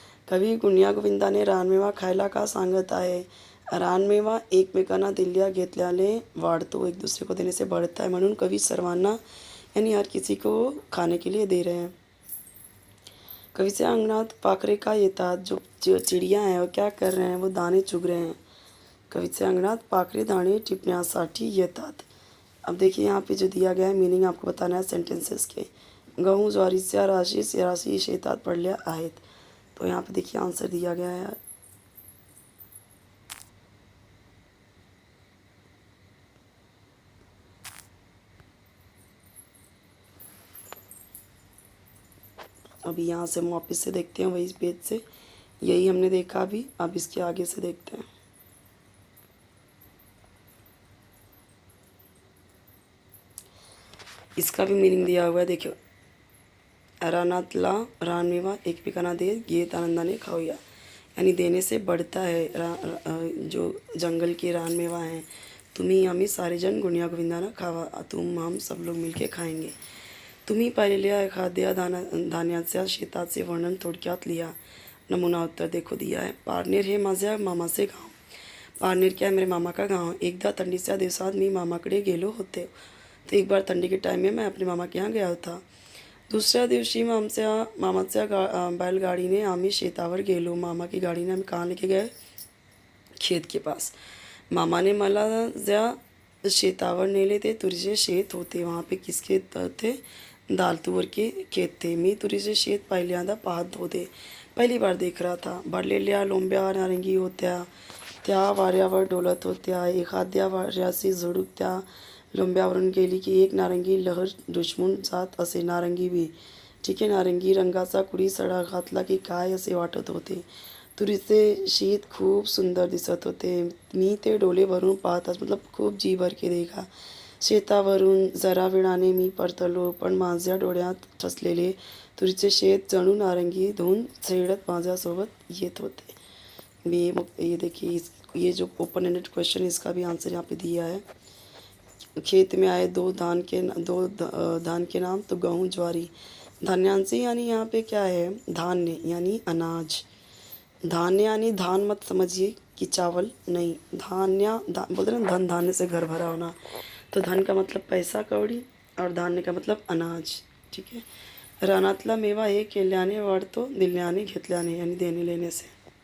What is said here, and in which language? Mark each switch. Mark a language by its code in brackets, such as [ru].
[mr] कवी गुण्या गोविंदाने रानमेवा खायला का सांगत आहे, रानमेवा एकमेकांना दिल्या घेतल्याने वाढतो, [hi] एक दूसरे को देने से बढ़ता है, [mr] म्हणून कवि सर्वांना [hi] यानी हर किसी को खाने के लिए [mr] दे रहे हैं। कवीच्या अंगणात पाखरे का येतात, [hi] जो चिड़िया हैं वो क्या कर रहे हैं, वो दाने चुग रहे हैं। [mr] कवीच्या अंगणात पाखरे दाणे टिपण्यासाठी येतात। [hi] अब देखिए यहाँ पे जो दिया गया है मीनिंग आपको बताना है सेंटेंसेस के। [mr] गहू ज्वारीच्या राशी शेतात पडल्या आहेत, [hi] तो यहाँ पे देखिए आंसर दिया गया है। अभी यहाँ से हम वापस से देखते हैं वही पेज से, यही हमने देखा अभी, अब इसके आगे से देखते हैं। इसका भी मीनिंग दिया हुआ है, देखियो [mr] रानातला रानमेवा एकमेकांना दे घेत आनंदाने खाऊया, [hi] यानी देने से बढ़ता है। जो जंगल के रानमेवा हैं, [mr] तुम्ही आम्ही सारे जण गुण्या गोविंदाना खावा, [hi] तुम हम सब लोग मिलके खाएंगे। [mr] तुम्ही पाहिलेल्या एखाद्या धान्याच्या शेताचे वर्णन थोडक्यात लिहा। [hi] नमूना उत्तर देखो दिया है। [mr] पारनेर हे माझ्या मामाचे गाव। [hi] पारनेर क्या है, मेरे मामा का गांव। [mr] एकदा थंडीच्या दिवसात मी मामाकडे गेलो होते, [hi] तो एक बार ठंडी के टाइम में मैं अपने मामा के यहाँ गया था। [mr] दुसऱ्या दिवशी मामाच्या बैलगाडीने आम्ही शेतावर गेलो। [hi] मामा की [mr] गाडीने आम्ही [hi] कहाँ लेके गए, खेत के पास। [mr] मामा ने मला ज्या शेतावर नेले ते तुरीचे शेत होते, [hi] वहाँ पे किसके थे, दाल तुवर के खेत थे। [mr] मी तुरीचे शेत पहिल्यांदा पाहत होते, [hi] पहिली बार देख रहा था। [mr] भरलेल्या लोंब्या नारंगी होत्या, त्या वाऱ्यावर डोलत होत्या। एखाद्या वाऱ्याची झुळूक त्या लोंब्यावरून गेली की एक नारंगी लहर दुश्मून जात असे। नारंगी बी ठीक आहे, नारंगी रंगाचा कुडी सडा घातला की काय असे वाटत होते। तुरीचे शेत खूप सुंदर दिसत होते। मी ते डोले भरून पाहताच मतलब खूप [hi] जी भर के देखा। [mr] शेतावरून जरा वेळाने मी परतलो, पण माझ्या डोळ्यात ठसलेले तुरीचे शेत जणू नारंगी धुवून छेडत माझ्यासोबत येत होते। [hi] ये देखिए ये जो ओपन एंडेड क्वेश्चन है इसका भी आंसर यहाँ पे दिया है। खेत में आए दो धान के नाम, तो गेहूँ ज्वारी। धान्यांचे यानी यहाँ पे क्या है, धान्य यानी अनाज। धान्य यानी धान मत समझिए कि चावल नहीं, बोलते ना धन धान्य से घर भरा होना, तो धन का मतलब पैसा कौड़ी और धान्य का मतलब अनाज। ठीक है। [mr] रानातला मेवा हे केल्याने वाढतो, दिल्याने घेतल्याने, [hi] यानी देने लेने से।